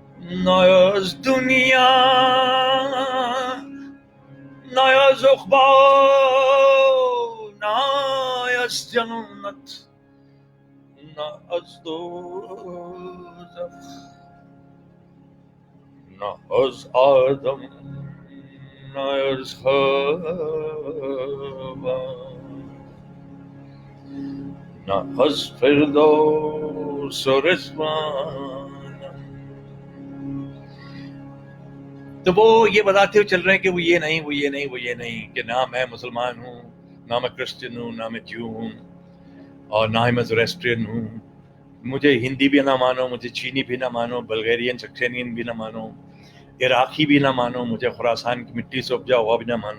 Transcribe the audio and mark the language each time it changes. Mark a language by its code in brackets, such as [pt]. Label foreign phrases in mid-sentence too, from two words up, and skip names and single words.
[fa] نایاز دنیا نایاز عقبا نایاز جنت نایاز دوزخ نایاز آدم نایاز حوا نایاز فردوس و رضوان. [ur] تو وہ یہ بتاتے ہوئے چل رہے ہیں کہ وہ یہ نہیں وہ یہ نہیں وہ یہ نہیں، کہ نہ میں مسلمان ہوں، نہ میں کرسچن ہوں، نہ میں جیو ہوں، اور نہ ہی میں زوریسٹرین ہوں. مجھے ہندی بھی نہ مانو، مجھے چینی بھی نہ مانو، بلغیرین سکسینین بھی نہ مانو، عراقی بھی نہ مانو، مجھے خراسان کی مٹی سے اپجا ہوا بھی نہ مانو.